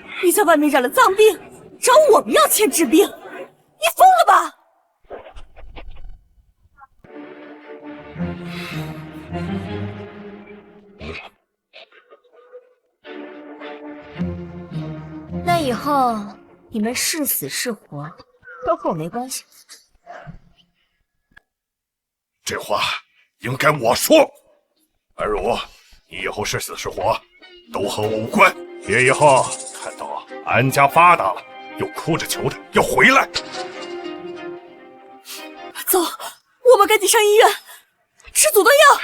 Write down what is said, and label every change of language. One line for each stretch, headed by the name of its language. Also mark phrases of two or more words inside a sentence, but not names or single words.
Chinese: 你在外面染了髒病，找我們要錢治病，你瘋了吧？那以後你們是死是活都和我沒關係。這話應該我說。安如，你以後是死是活都和我無關。別以後看到安家發達了，又哭着求他要回來。走，我們趕緊上醫院吃阻斷藥。